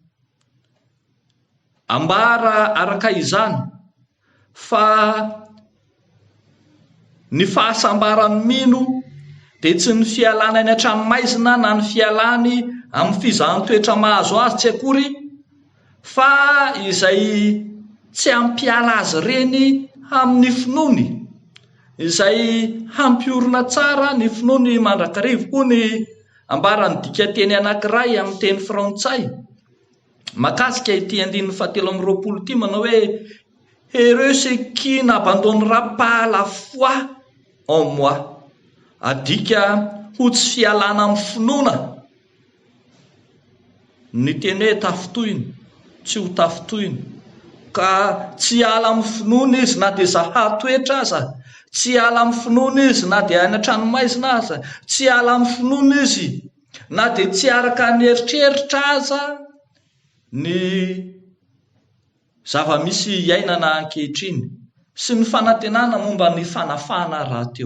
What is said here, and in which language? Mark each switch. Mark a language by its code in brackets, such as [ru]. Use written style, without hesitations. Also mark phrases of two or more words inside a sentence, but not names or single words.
[mg] Ambara araka izany fa ny fahasambarany mino dia tsy ny fialana any an-tranomaizina na ny fialany amin'ny fizahatoetra mahazo azy tsy akory, fa izay tsy hampiala azy reny amin'ny finoany izay hampiorona tsara ny finoany mandrakarivo. Koa ny ambarany dikateny anankiray amin'ny teny frantsay makasika ity 7:20 ity manao hoe [fr] heureux ceux qui n'abandonnera pas la foi en moi. [mg] Adika ho tsy fialana amin'ny finoana. Ny teny hoe tafitohiny tsy ho tafitohiny, ka tsy ala amin'ny finoana izy na dia zahatoetra aza, tsy ala amin'ny finoana izy na dia any an-tranomaizina aza, tsy ala amin'ny finoana izy na dia tsy araka ny eritreritra aza ny zava-misy iainana ankehitriny sy ny fanantenana momba ny fanafana rahateo.